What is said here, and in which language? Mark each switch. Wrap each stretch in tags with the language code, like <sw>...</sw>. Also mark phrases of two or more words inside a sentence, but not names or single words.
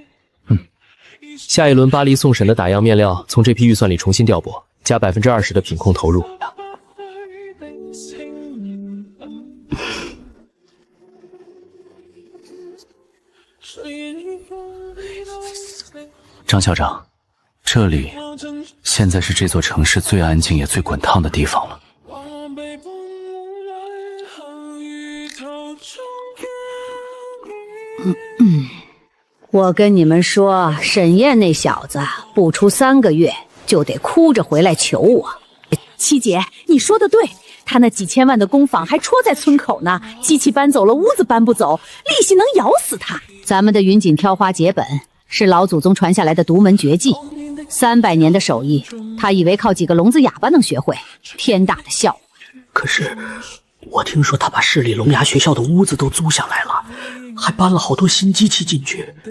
<zh>下一輪巴黎送審的打樣面料從這批預算裡重新調撥，加20%的品控投入。張校長，這裡現在是這座城市最安靜也最滾燙的地方了。我跟你們說，沈燕那小子不出3個月就得哭着回來求我。七姐，你說的對，他那幾千萬的工坊還戳在村口呢，機器搬走了，屋子搬不走，利息能咬死他。咱們的雲錦挑花結本是老祖宗傳下來的獨門絕技，300年的手藝，他以為靠幾個聾子啞巴能學會，天大的笑話。可是我聽說他把市裡聾啞學校的屋子都租下來了，還搬了好多新機器進去。</zh>